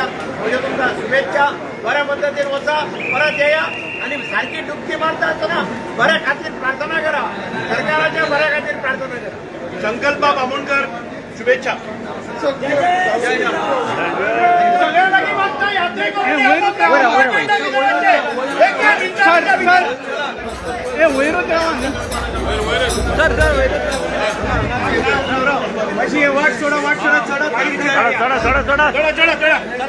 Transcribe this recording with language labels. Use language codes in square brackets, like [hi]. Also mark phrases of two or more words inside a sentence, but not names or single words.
[kok] म्हणजे तुमकां शुभेच्छा. बऱ्या पद्दतीन वचा, परत येया आणि सारखी डुबकी मारता आसतना बऱ्या खातीर प्रार्थना करा. सरकाराच्या बऱ्या खातीर प्रार्थना करा. संकल्प आमोणकर शुभेच्छा. सगळ्या लागीं मागता यात्रेकरू वाट सोडा, वाट सोडा, चढा चढा चढा चढा चढा चढा चढा